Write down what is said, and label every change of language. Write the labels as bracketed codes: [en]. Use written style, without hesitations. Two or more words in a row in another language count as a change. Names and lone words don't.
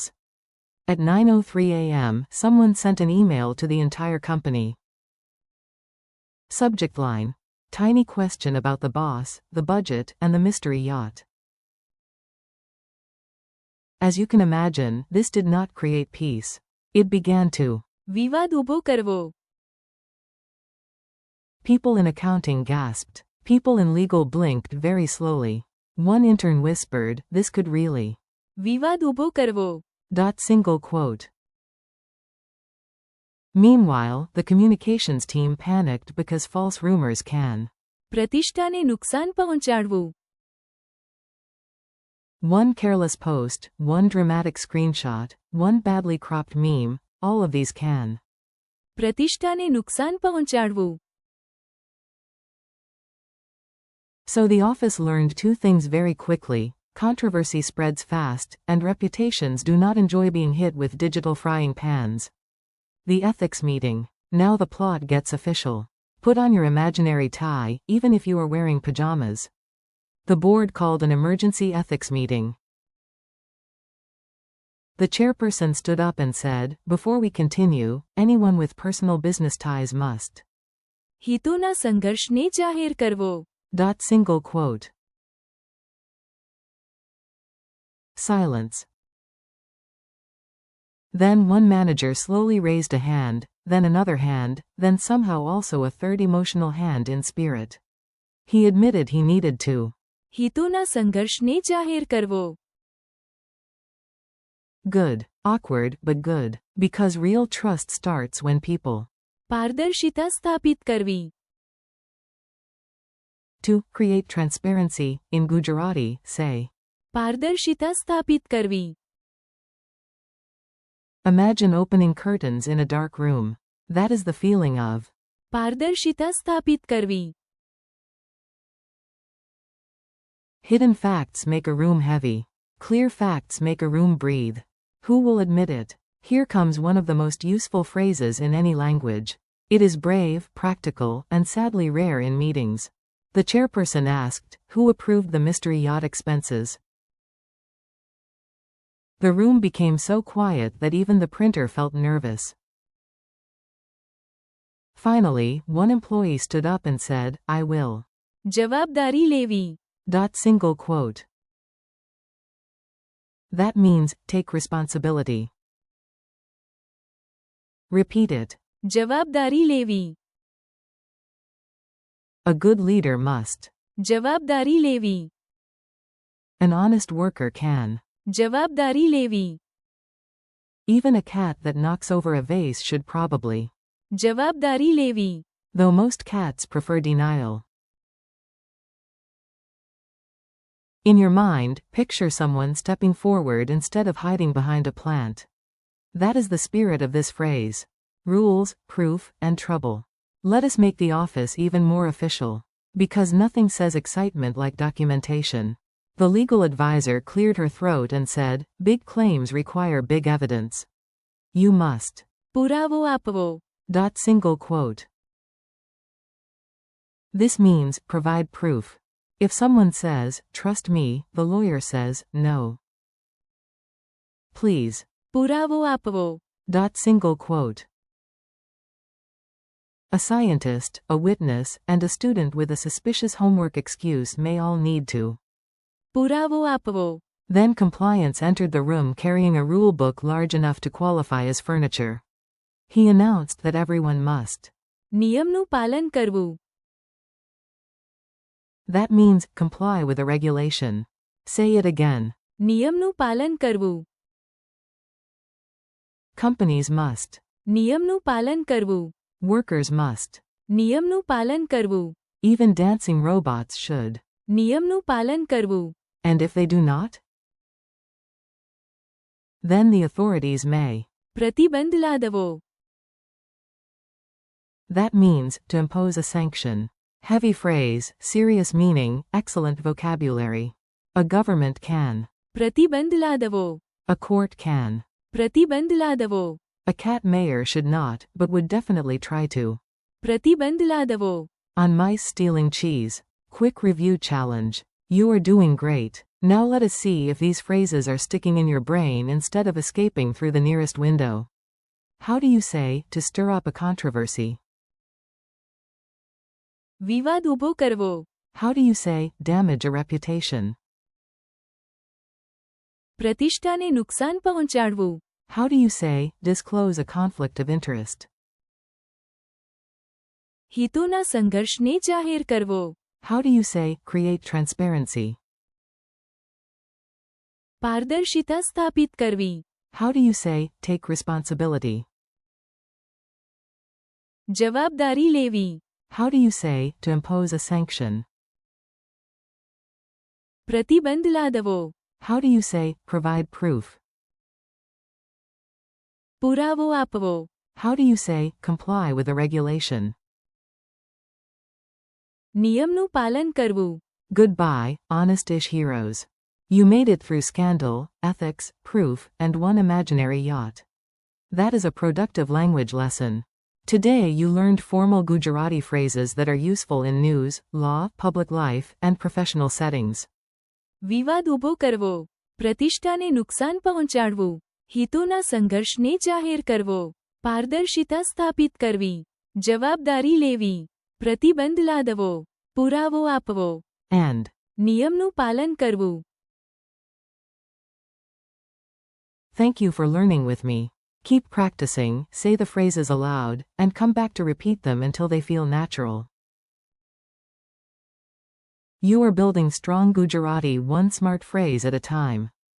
[en] At 9:03 a.m., someone sent an email to the entire company. Subject line: tiny question about the boss, the budget, and the mystery yacht. As you can imagine, this did not create peace. It began to [gu] વિવાદ ઊભો કરવો. [en] People in accounting gasped. People in legal blinked very slowly. One intern whispered, "This could really." [gu] વિવાદ ઊભો કરવો. [en] Single quote. Meanwhile, the communications team panicked because false rumors can [gu] પ્રતિષ્ઠાને નુકસાન પહોંચાડવું. [en] One careless post, one dramatic screenshot, one badly cropped meme, all of these can [gu] પ્રતિષ્ઠાને નુકસાન પહોંચાડવું. [en] So the office learned two things very quickly: controversy spreads fast, and reputations do not enjoy being hit with digital frying pans. The ethics meeting. Now the plot gets official. Put on your imaginary tie, even if you are wearing pajamas. The board called an emergency ethics meeting. The chairperson stood up and said, "Before we continue, anyone with personal business ties must." [gu] હિતોના સંઘર્ષને જાહેર કરવો. [en] Single quote. Silence. Then one manager slowly raised a hand, then another hand, then somehow also a third emotional hand in spirit. He admitted he needed to [gu] હિતોના સંઘર્ષને જાહેર કરવો. [en] Good. Awkward, but good. Because real trust starts when people [gu] પારદર્શિતા સ્થાપિત કરવી. [en] to create transparency, in Gujarati, say. [gu] પારદર્શિતા સ્થાપિત કરવી. [en] Imagine opening curtains in a dark room. That is the feeling of [gu] પારદર્શિતા સ્થાપિત કરવી. [en] hidden facts make a room heavy. Clear facts make a room breathe. Who will admit it? Here comes one of the most useful phrases in any language. It is brave, practical, and sadly rare in meetings. The chairperson asked, "Who approved the mystery yacht expenses?" The room became so quiet that even the printer felt nervous. Finally, one employee stood up and said, "I will." [gu] જવાબદારી લેવી. [en] Single quote. That means, take responsibility. Repeat it. [gu] જવાબદારી લેવી. [en] A good leader must. [gu] જવાબદારી લેવી. [en] An honest worker can. [gu] જવાબદારી લેવી. [en] Even a cat that knocks over a vase should probably. [gu] જવાબદારી લેવી. [en] Though most cats prefer denial. In your mind, picture someone stepping forward instead of hiding behind a plant. That is the spirit of this phrase. Rules, proof, and trouble. Let us make the office even more official. Because nothing says excitement like documentation. The legal advisor cleared her throat and said, "Big claims require big evidence. You must." [gu] પુરાવો આપવો. [en] Single quote. This means, provide proof. If someone says, trust me, the lawyer says, no. Please. [gu] પુરાવો આપવો. [en] Single quote. A scientist, a witness, and a student with a suspicious homework excuse may all need to. [gu] પુરાવો આપવો. [en] Then compliance entered the room carrying a rule book large enough to qualify as furniture. He announced that everyone must. [gu] નિયમનું પાલન કરવું. [en] That means, comply with a regulation. Say it again. [gu] નિયમનું પાલન કરવું. [en] Companies must. [gu] નિયમનું પાલન કરવું. [en] Workers must. [gu] નિયમનું પાલન કરવું. [en] Even dancing robots should. [gu] નિયમનું પાલન કરવું. [en] And if they do not? Then the authorities may. [gu] પ્રતિબંધ લાદવો. [en] That means, to impose a sanction. Heavy phrase, serious meaning, excellent vocabulary. A government can. [gu] પ્રતિબંધ લાદવો. [en] A court can. [gu] પ્રતિબંધ લાદવો. [en] A cat mayor should not, but would definitely try to. [gu] પ્રતિબંધ લાદવો. [en] On mice stealing cheese. Quick review challenge. You are doing great. Now let us see if these phrases are sticking in your brain instead of escaping through the nearest window. How do you say, to stir up a controversy? [gu] વિવાદ ઊભો કરવો. [en] How do you say, damage a reputation? [gu] પ્રતિષ્ઠાને નુકસાન પહોંચાડવું. [en] How do you say, disclose a conflict of interest? [gu] હિતોના સંઘર્ષને જાહેર કરવો. [en] How do you say, create transparency? [gu] પારદર્શિતા સ્થાપિત કરવી. [en] How do you say, take responsibility? [gu] જવાબદારી લેવી. [en] How do you say, to impose a sanction? [gu] પ્રતિબંધ લાદવો. [en] How do you say, provide proof? [gu] પુરાવો આપવો. [en] How do you say, comply with a regulation? [gu] નિયમનું પાલન કરવું. [en] Goodbye, honest-ish heroes. You made it through scandal, ethics, proof, and one imaginary yacht. That is a productive language lesson. Today you learned formal Gujarati phrases that are useful in news, law, public life, and professional settings. [gu] વિવાદ ઊભો કરવો. પ્રતિષ્ઠાને નુકસાન પહોંચાડવું. હિતોના સંઘર્ષને જાહેર કરવો. પારદર્શિતા સ્થાપિત કરવી. જવાબદારી લેવી. પ્રતિબંધ લાદવો. પુરાવો આપવો. [en] And. [gu] નિયમનું પાલન કરવું. [en] Thank you for learning with me. Keep practicing, say the phrases aloud, and come back to repeat them until they feel natural. You are building strong Gujarati one smart phrase at a time.